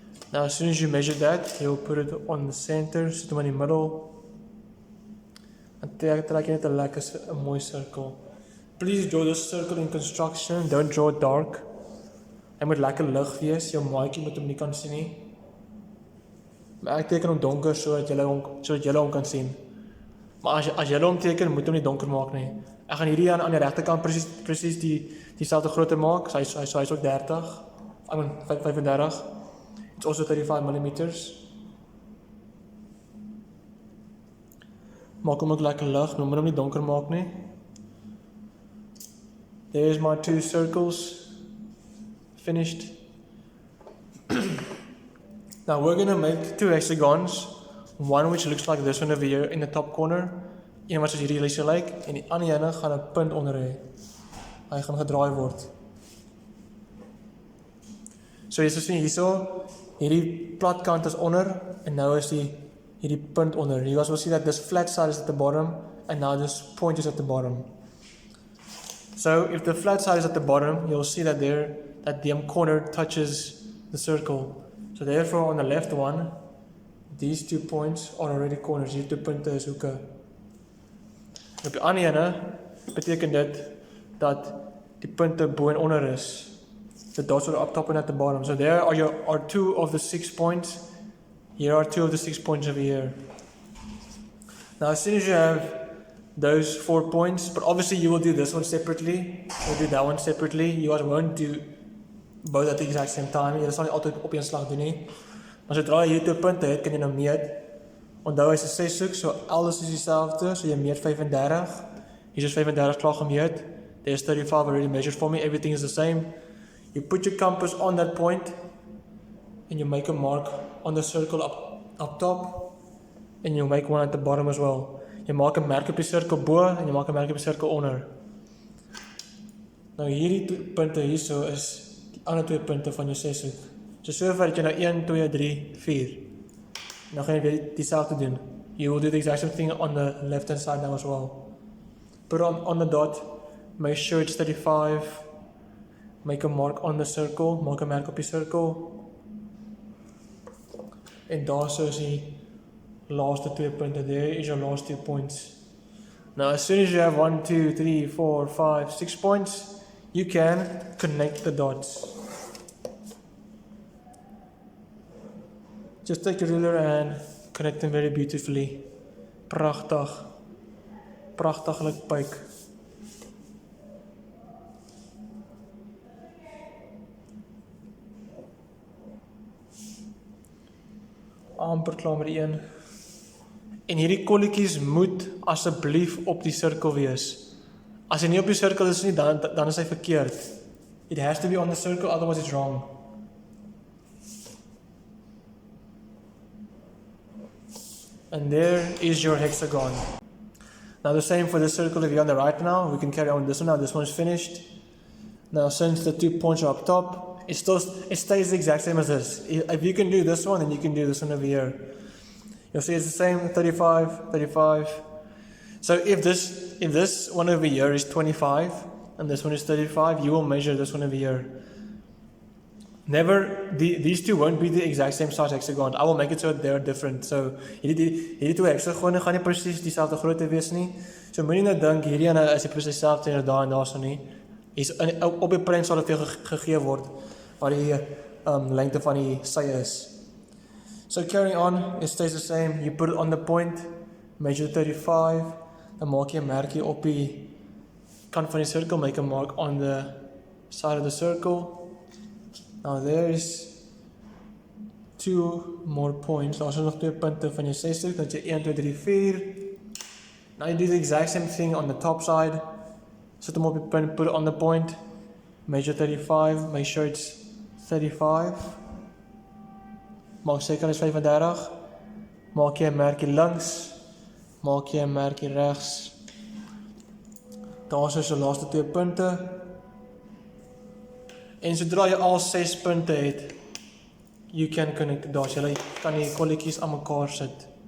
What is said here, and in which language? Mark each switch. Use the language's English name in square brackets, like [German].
[English] Now, as soon as you measure that, you'll put it on the center, [Afrikaans] sit hom in die middel. En trek jy net 'n mooi circle. [English] Please draw this circle in construction. Don't draw it dark. [Afrikaans] Hy moet lekker lig wees. Jou maatjie moet hom nie kan sien nie. Maar ek teken hom donker sodat julle hom kan sien. Maar as jy hom teken, moet hom nie donker maak nie. Ek gaan hierdie aan die regterkant presies dieselfde grootte maak. So hy's ook 30. [English] I mean 35. It's also 35 millimeters. [Afrikaans] Maak hom ook lekker lig, moet hom nie donker maak nie. [English] There's my 2 circles finished. Now we're going to make 2 hexagons. One which looks like this one over here in the top corner. [Afrikaans] Een wat soos hierdie so lyk en die ander ene gaan 'n punt onder hê. Hy gaan gedraai word. So jy sien hierso, hierdie plat kant is onder en nou is hierdie punt onder. [English] You guys will see that this flat side is at the bottom and now this point is at the bottom. So if the flat side is at the bottom, you'll see that the corner touches the circle. So therefore on the left one, these 2 points are already corners. [Afrikaans] Hierdie 2 punte is hoeke. Op die ander ene beteken dit dat die punte bo en onder is. [English] The dots are up top and at the bottom. So there are 2 of the 6 points. Here are 2 of the 6 points over here. Now as soon as you have those 4 points, but obviously you will do this one separately, you'll do that one separately. You guys won't do both at the exact same time. [Afrikaans] Jy sal nie altyd op een slag doen nie. Maar sodra jy 2 punte het, kan jy nou meet. Onthou hy's 'n 6 hoek, so alles is dieselfde, so jy meet 35. Hier is 35 klaar gemeet. [English] There's 35 already measured for me. Everything is the same. You put your compass on that point and you make a mark on the circle up top and you make one at the bottom as well. [Afrikaans] Jy maak 'n merk op die sirkel bo en jy maak 'n merk op die sirkel onder. Nou hierdie punte hierso is die ander 2 punte van jou 6 hoek. So sover het jy nou 1, 2, 3, 4. Nou gaan jy weer dieselfde doen. [English] You will do the exact same thing on the left hand side now as well. Put on the dot, make sure it's 35. Make a mark on the circle, [Afrikaans] maak 'n merk op die sirkel. En daar so is die laaste 2 punte. [English] There is your last 2 points. Now as soon as you have 1, 2, 3, 4, 5, 6 points, you can connect the dots. Just take your ruler and connect them very beautifully. [Afrikaans] Pragtig. Pragtiglik pyk. Amper klaar met die een. En hierdie kolletjies moet asseblief op die sirkel wees. As hy nie op die sirkel is nie, dan is hy verkeerd. [English] It has to be on the circle, otherwise it's wrong. And there is your hexagon. Now the same for the circle if you're on the right now. We can carry on with this one now. This one is finished. Now since the 2 points are up top, it stays the exact same as this. If you can do this one, then you can do this one over here. You'll see it's the same, 35, 35. So if this one over here is 25, and this one is 35, you will measure this one over here. These 2 won't be the exact same size hexagon. I will make it so they're different. [Afrikaans] So hierdie 2 hexagone gaan nie presies dieselfde grootte wees nie. So moenie nou dink hierdie ene is presies dieselfde en daar en daarso nie. Op die prent sal dit vir jou gegee word wat die lengte van die sy is. [English] So carrying on, it stays the same. You put it on the point, measure 35, [Afrikaans] dan maak jy 'n merkie op die kant van die sirkel, [English] make a mark on the side of the circle. Now there is 2 more points. [Afrikaans] Daar is nog 2 punte van jou 6 hoek, dat jy 1, 2, 3, 4. [English] Now you do the exact same thing on the top side. [Afrikaans] Sit hom op die punt, [English] put it on the point, measure 35, make sure it's 35. [Afrikaans] Maak seker is 35. Maak jy 'n merkie links, maak jy 'n merkie regs. Daar is jou laaste 2 punte. En sodra jy al 6 punte het, [English] you can connect the dots. [Afrikaans] Jy kan die kolletjies aan mekaar sit.